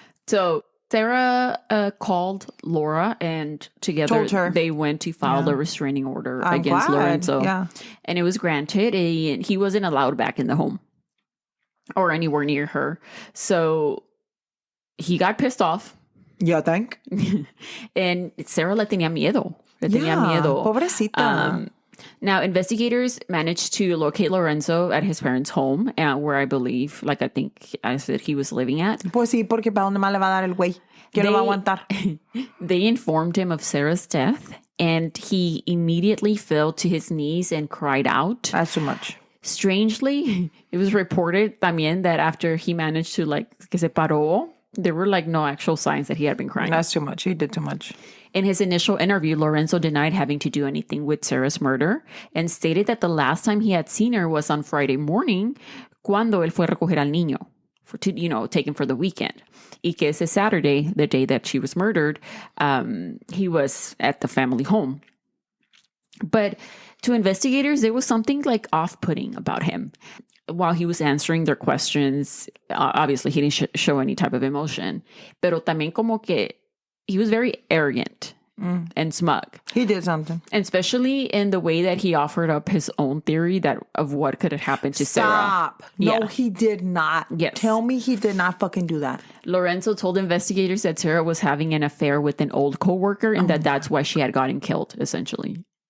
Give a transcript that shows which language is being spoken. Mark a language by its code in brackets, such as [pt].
[en] So Sarah called Laura, and together they went to file the restraining order against Lorenzo. Yeah. And it was granted, and he wasn't allowed back in the home or anywhere near her. So he got pissed off. Yeah, think. And [es] Sarah le tenía miedo. Pobrecita. [en] Now, investigators managed to locate Lorenzo at his parents' home, where I think I said he was living at. [es] Pues sí, porque ¿para dónde más le va a dar el güey? ¿Quién lo va a aguantar? [en] They informed him of Sarah's death, and he immediately fell to his knees and cried out. That's too much. Strangely, it was reported [es] también [en] that after he managed to [es] que se paró, [en] there were no actual signs that he had been crying. That's too much. He did too much. In his initial interview, Lorenzo denied having to do anything with Sarah's murder and stated that the last time he had seen her was on Friday morning, [es] cuando él fue a recoger al niño, [en] take him for the weekend. [es] Y que ese [en] Saturday, the day that she was murdered, he was at the family home. But to investigators, there was something like off-putting about him. While he was answering their questions, obviously he didn't show any type of emotion. [es] Pero también como que [en] he was very arrogant and smug. He did something. And especially in the way that he offered up his own theory of what could have happened to Sarah. Stop. No, he did not. Yes. Tell me he did not fucking do that. Lorenzo told investigators that Sarah was having an affair with an old coworker and that's why she had gotten killed, essentially.